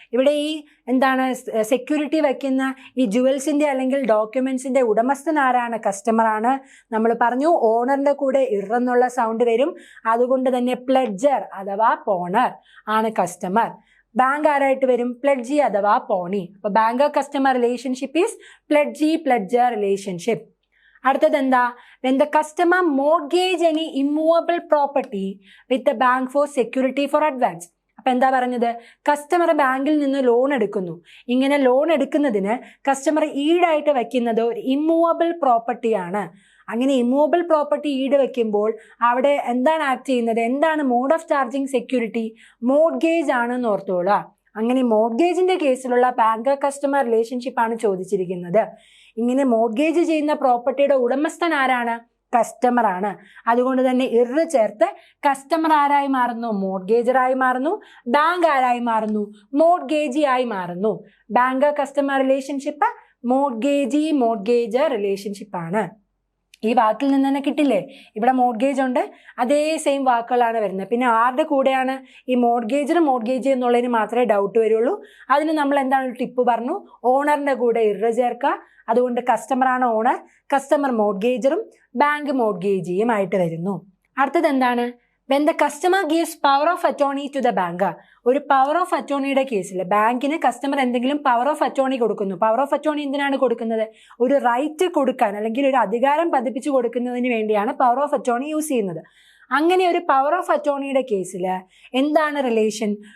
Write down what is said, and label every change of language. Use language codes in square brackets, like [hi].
[ml] ഇവിടെ ഈ എന്താണ് സെക്യൂരിറ്റി വയ്ക്കുന്ന ഈ ജുവൽസിന്റെ അല്ലെങ്കിൽ ഡോക്യുമെന്റ്സിന്റെ ഉടമസ്ഥൻ ആരാണ്? കസ്റ്റമർ ആണ്. നമ്മൾ പറഞ്ഞു ഓണറിന്റെ കൂടെ ഇറന്നുള്ള സൗണ്ട് വരും. അതുകൊണ്ട് തന്നെ പ്ലെഡ്ജർ അഥവാ പോണർ ആണ് കസ്റ്റമർ. ബാങ്ക് ആരായിട്ട് വരും? പ്ലെഡ്ജി അഥവാ പോണി. അപ്പൊ [en] Banker customer relationship is pledgee pledger relationship. [ml] അടുത്തത് എന്താ? [en] when the customer mortgage any immovable property with the bank for security for advance. [ml] അപ്പൊ എന്താ പറഞ്ഞത്? കസ്റ്റമർ ബാങ്കിൽ നിന്ന് ലോൺ എടുക്കുന്നു. ഇങ്ങനെ ലോൺ എടുക്കുന്നതിന് കസ്റ്റമർ ഈടായിട്ട് വെക്കുന്നത് ഒരു ഇമ്മൂവബിൾ പ്രോപ്പർട്ടിയാണ്. അങ്ങനെ ഇമ്മൂവബിൾ പ്രോപ്പർട്ടി ഈട് വെക്കുമ്പോൾ അവിടെ എന്താണ് ആക്ട് ചെയ്യുന്നത്? എന്താണ് mode of charging security? Mortgage ആണെന്ന് ഓർത്തോളാം. അങ്ങനെ മോർഗേജിന്റെ കേസിലുള്ള ബാങ്കർ കസ്റ്റമർ റിലേഷൻഷിപ്പ് ആണ് ചോദിച്ചിരിക്കുന്നത്. ഇങ്ങനെ മോർഗേജ് ചെയ്യുന്ന പ്രോപ്പർട്ടിയുടെ ഉടമസ്ഥൻ ആരാണ്? കസ്റ്റമർ ആണ്. അതുകൊണ്ട് തന്നെ ഇറ് ചേർത്ത് കസ്റ്റമർ ആരായി മാറുന്നു? മോർഗേജറായി മാറുന്നു. ബാങ്ക് ആരായി മാറുന്നു? മോർഗേജി ആയി മാറുന്നു. [en] banker customer relationship [ml] മോർഗേജി മോർഗേജർ റിലേഷൻഷിപ്പ് ആണ്. ഈ വാക്കിൽ നിന്ന് തന്നെ കിട്ടില്ലേ? ഇവിടെ മോർഗേജ് ഉണ്ട്, അതേ സെയിം വാക്കുകളാണ് വരുന്നത്. പിന്നെ ആരുടെ കൂടെയാണ് ഈ മോർഗേജർ മോർഗേജ് എന്നുള്ളതിന് മാത്രമേ ഡൗട്ട് വരുള്ളൂ. അതിന് നമ്മൾ എന്താണ് ടിപ്പ് പറഞ്ഞു? ഓണറിന്റെ കൂടെ ഇറ ചേർക്കുക. അതുകൊണ്ട് കസ്റ്റമർ ആണ് ഓണർ, കസ്റ്റമർ മോർഗേജറും ബാങ്ക് മോർഗേജിയും ആയിട്ട് വരുന്നു. അടുത്തത് എന്താണ്? [en] when the customer gives power of attorney to the banker. [ml] ഒരു പവർ ഓഫ് അറ്റോർണിയുടെ കേസിൽ ബാങ്കിന് കസ്റ്റമർ എന്തെങ്കിലും പവർ ഓഫ് അറ്റോർണി കൊടുക്കുന്നു. പവർ ഓഫ് അറ്റോർണി എന്തിനാണ് കൊടുക്കുന്നത്? ഒരു റൈറ്റ് കൊടുക്കാൻ അല്ലെങ്കിൽ ഒരു അധികാരം പതിപ്പിച്ചു കൊടുക്കുന്നതിന് വേണ്ടിയാണ് പവർ ഓഫ് അറ്റോർണി യൂസ് ചെയ്യുന്നത്. അങ്ങനെ ഒരു പവർ ഓഫ് അറ്റോർണിയുടെ കേസിൽ എന്താണ് റിലേഷൻ?